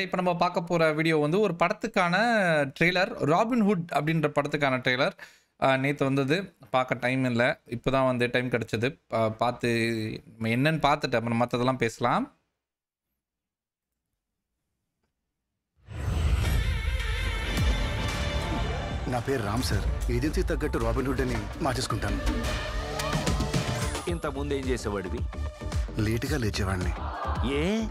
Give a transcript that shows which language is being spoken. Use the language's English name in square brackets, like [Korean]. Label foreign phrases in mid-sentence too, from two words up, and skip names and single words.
[Tamil] இப்போ நம்ம பார்க்க போகிற வீடியோ வந்து ஒரு படத்துக்கான ட்ரெய்லர், ராபின்ஹுட் அப்படின்ற படத்துக்கான ட்ரெய்லர். நேற்று வந்தது, பார்க்க டைம் இல்லை, இப்போ தான் வந்து டைம் கிடச்சிது. பார்த்து என்னன்னு பார்த்துட்டு அப்புறம் மற்றதெல்லாம் பேசலாம். [Telugu] నా పేరు రామ్ సార్. ఏజెన్సీ తగ్గట్టు రాబిన్హుడ్ అని మార్చేసుకుంటాను. ఇంతకుముందు ఏం చేసేవాడివి? లేటుగా లేచేవాడిని. ఏ